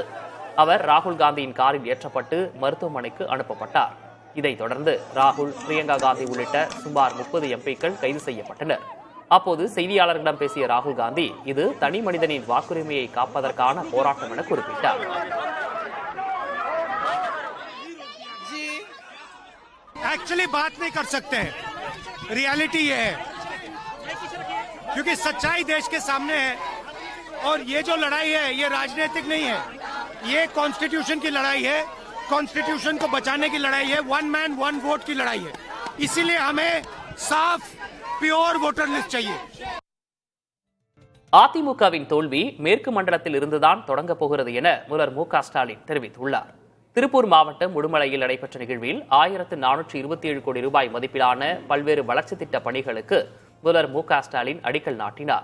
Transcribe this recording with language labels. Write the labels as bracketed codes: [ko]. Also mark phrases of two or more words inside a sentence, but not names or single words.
[ta] அவர் ராகுல் காந்தியின் காரில் ஏற்றப்பட்டு மருத்துவமனைக்கு அனுப்பப்பட்டார். இதைத் தொடர்ந்து ராகுல், பிரியங்கா காந்தி உள்ளிட்ட சுமார் 30 எம்பிக்கள் கைது செய்யப்பட்டனர். அப்போது செய்தியாளர்களிடம் பேசிய ராகுல் காந்தி, இது தனி மனிதனின் வாக்குரிமையை காப்பதற்கான போராட்டம் என குறிப்பிட்டார். [hi] एक्चुअली बात नहीं कर सकते, रियलिटी ये है क्योंकि सच्चाई देश के सामने है और ये जो लड़ाई है ये राजनीतिक नहीं है, ये कॉन्स्टिट्यूशन की लड़ाई है, कॉन्स्टिट्यूशन को बचाने की लड़ाई है, [en] one man one vote [hi] की लड़ाई है। इसीलिए हमें साफ [en] pure voter list [hi] चाहिए. [ta] அதிமுகவின் தோல்வி மேற்கு மண்டலத்தில் இருந்துதான் தொடங்கப் போகிறது என முதல்வர் மு.க. ஸ்டாலின் தெரிவித்துள்ளார். திருப்பூர் மாவட்டம் உடுமலையில் நடைபெற்ற நிகழ்வில் 1427 கோடி ரூபாய் மதிப்பிலான பல்வேறு வளர்ச்சித் திட்ட பணிகளுக்கு முதல்வர் மு.க. ஸ்டாலின் அடிக்கல் நாட்டினார்.